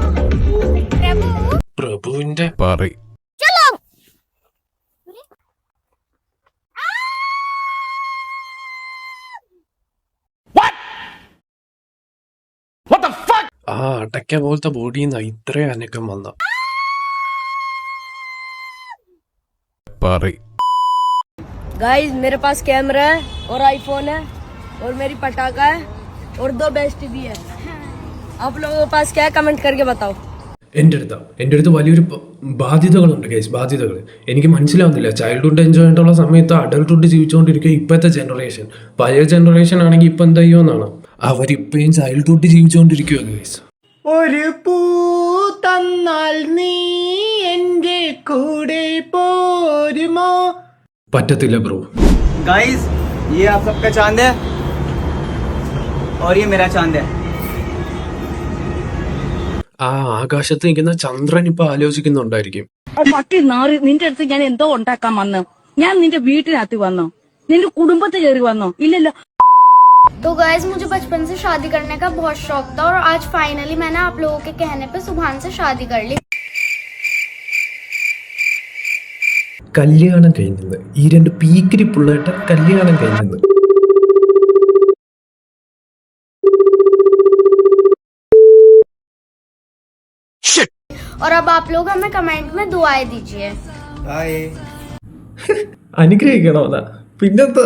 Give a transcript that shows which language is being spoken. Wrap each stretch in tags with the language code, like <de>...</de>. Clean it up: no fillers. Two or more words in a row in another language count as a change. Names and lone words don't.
<ml>പ്രഭുവിന്റെ ആ അടയ്ക്ക പോലത്തെ ബോഡിന്ന് ഇത്രയും അനക്കം വന്ന.</ml> <hi>गाइस मेरे पास कैमरा है और आईफोन है और मेरी पटाखा है और 2 बेस्ट भी है. आप लोगों के पास क्या है कमेंट करके बताओ.</hi> <ml>എൻ്റെ അടുത്ത് വലിയൊരു ബാധ്യതകളുണ്ട് ഗൈസ്, ബാധ്യതകൾ. എനിക്ക് മനസ്സിലാവുന്നില്ല.</ml> <en>childhood enjoy</en> <ml>ചെയ്യേണ്ടുള്ള സമയത്ത് അഡൾട്ട്ഹുഡ് ജീവിച്ചുകൊണ്ടിരിക്കുക ഇപ്പോഴത്തെ ജനറേഷൻ. പഴയ ജനറേഷൻ ആണെങ്കിൽ ഇപ്പം എന്താ ചെയ്യുമെന്നാണ്. അവരിപ്പോഴും ചൈൽഡ്ഹുഡ് ജീവിച്ചുകൊണ്ടിരിക്കുക ഗൈസ്. ഒരു പൂ തന്നാൽ നീ എൻ്റെ കൂടെ പോരുമോ? പറ്റത്തില്ല ബ്രോ.</ml> <hi>गाइस ये आप सबका चांद है और ये मेरा चांद है.</hi> <ml>ആ ആകാശത്ത് നിൽക്കുന്ന ചന്ദ്രൻ ഇപ്പൊ ആലോചിക്കുന്നുണ്ടായിരിക്കും. നിന്റെ അടുത്ത് ഞാൻ എന്തോ ഉണ്ടാക്കാൻ വന്നു? ഞാൻ നിന്റെ വീട്ടിനകത്ത് വന്നോ? നിന്റെ കുടുംബത്തിൽ കയറി വന്നോ? ഇല്ലല്ലോ.</ml> <hi>तो गाइस मुझे बचपन से शादी करने का बहुत शौक था और आज फाइनली मैंने आप लोगों के कहने पे सुभान से शादी कर ली.</hi> <ml>കല്യാണം കഴിഞ്ഞത് ഈ രണ്ട് പീക്കിരി പിള്ളേട്ട കല്യാണം കഴിഞ്ഞത്.</ml> <hi>और अब आप लोग हमें कमेंट में दुआएं दीजिए.</hi> <ml>അനുഗ്രഹിക്കണോന്നാ? പിന്നെന്താ?</ml>